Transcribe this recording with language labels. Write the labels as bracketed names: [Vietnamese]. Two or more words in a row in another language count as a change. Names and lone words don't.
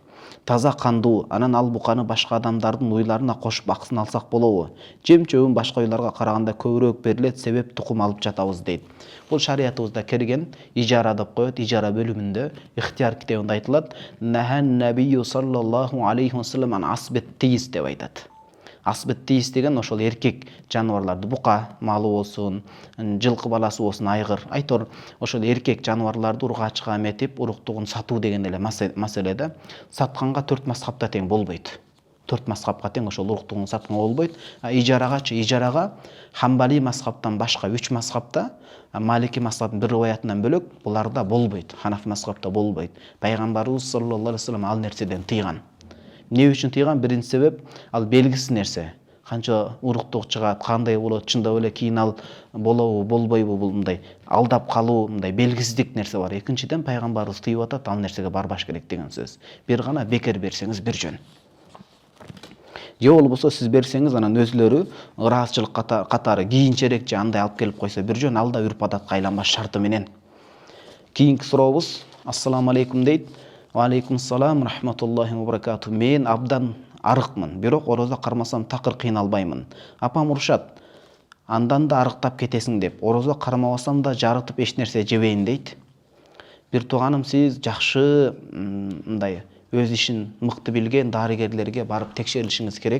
[Kyrgyz] Таза кандуу, анан ал буканы башка адамдардын уйларына кошуп аксын алсак болобу? Жем-чөбүн башка уйларга караганда көбүрөөк берилет, себеп тукум алып жатабыз дейт. Бул шариятыбызда кирген, ижара деп коет, ижара бөлүмүндө ихтияр китебинде айтылат. [Arabic] نهى النبي صلى الله عليه وسلم عن عسب التيس [Kyrgyz] деп айтат. [Arabic] عسب التيس [Kyrgyz] деген ошол эркек жаныбарларды, бука малы болсун, жылкы баласы болсун, айгыр, айтор ошол эркек жаныбарларды ургаачка эметип, уруктугун сатуу деген эле маселеде. Сатканга 4 мазхабта тең болбойт. 4 мазхабка тең ошол уруктугун сатканга болбойт. Ижарагачы, ижарага Хамбали мазхабтан башка 3 мазхабта, Малики мазхабтын бир риваятынан бөлөк буларда болбойт. Ханафи мазхабта болбойт. Пайгамбарыбыз [Arabic] صلى الله عليه وسلم [Kyrgyz] ал нерседен тыйган. Эмне үчүн тыйган? Биринчи себеп, ал белгисиз нерсе. Канча уруктук чыгат, кандай болот, чындап эле кийин ал болобу, болбойбу, бул мындай алдап калуу, мындай белгисиздик нерсе бар. Экинчиден пайгамбарыбыз тыйып атат, ал нерсеге барбаш керек деген сөз. Бир гана бекер берсеңиз бир жөн. Же болбосо сиз берсеңиз, анан өзүлөрү ыраазычылык катары кийинчерээк же андай алып келип койсо бир жөн, ал да үрп адатка айланбаш шарты менен. Кийинки сурообуз. [Arabic] السلام عليكم [Kyrgyz] дейт. [Arabic] وعليكم السلام ورحمة الله وبركاته. [Kyrgyz] Мен абдан арыкмын, бирок орозо кармасам такыр кыйналбаймын. Апам урушат. андан да арыктап кетесиң деп, орозо кармабасам да жарытып эч нерсе жебейин дейт. Бир тууганым, сиз жакшы мындай өз ишин мыкты билген дарыгерлерге барып текшерилишиңиз керек.